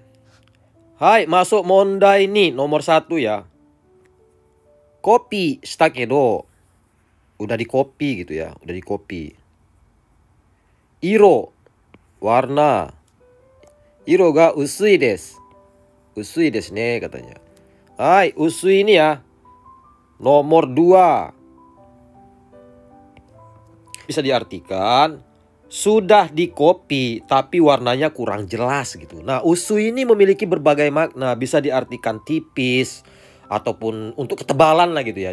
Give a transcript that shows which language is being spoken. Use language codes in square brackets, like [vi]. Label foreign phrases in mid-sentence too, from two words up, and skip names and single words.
[id] Hai, masuk mondai ini nomor 1 ya. [ja] コピーしたけど. [id] Udah di kopi gitu ya, udah di kopi. Iro, warna. [ja] 色が薄いです。薄いですね katanya. [id] Hai, usui ini ya nomor 2. Bisa diartikan sudah di kopi tapi warnanya kurang jelas gitu. Nah, usui ini memiliki berbagai makna. Bisa diartikan tipis ataupun untuk ketebalan lah gitu ya.